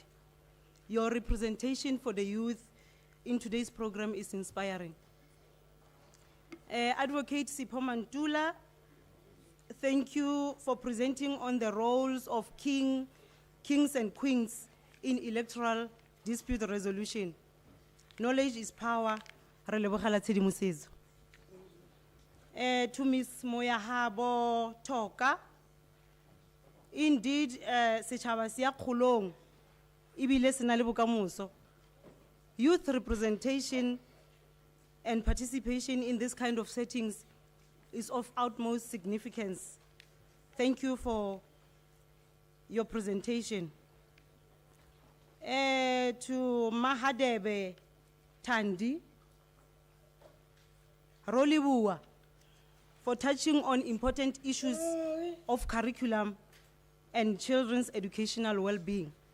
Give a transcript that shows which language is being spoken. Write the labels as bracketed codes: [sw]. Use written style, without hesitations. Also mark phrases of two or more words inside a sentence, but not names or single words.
[en] Your representation for the youth in today's program is inspiring. Advocate Sipho Mantula, thank you for presenting on the roles of kings and queens in electoral dispute resolution. Knowledge is power. [tn] Re lebogela tshedimosetso. [en] To Ms. [nso] Moyahabo Toka, indeed, setšhaba se ya kgolong, ebile se na le bokamoso. [en] Youth representation and participation in this kind of settings is of utmost significance. Thank you for your presentation. To Mahadebe Tandi, Rolibuwa, for touching on important issues of curriculum and children's educational well-being.